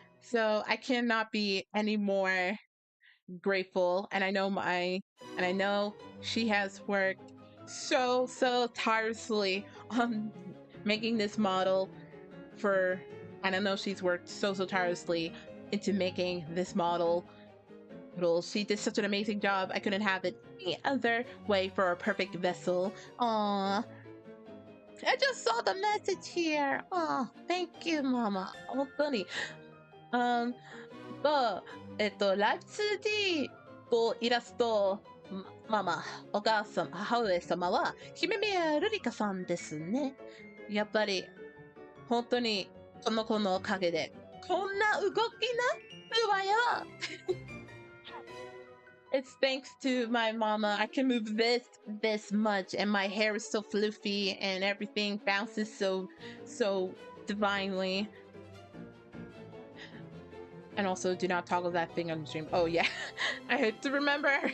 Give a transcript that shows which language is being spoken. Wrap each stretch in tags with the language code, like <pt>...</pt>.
<en>So I cannot be any more grateful, and I know she has worked so tirelessly on making this model and I know she's worked so tirelessly into making this model. She did such an amazing job. I couldn't have it any other way for a perfect vessel. Aww. I just saw the message here. Oh, thank you, Mama.</en> <ja>本当に。ライブ 2D とイラスト、ママ、お母様、母上様は、姫宮瑠璃香さんですね。やっぱり、本当に、この子のおかげで、こんな動きなるわよ。</ja> <en>It's thanks to my mama. I can move this much, and my hair is so fluffy, and everything bounces so divinely. And also, do not toggle that thing on the stream. Oh yeah, I had to remember.</en>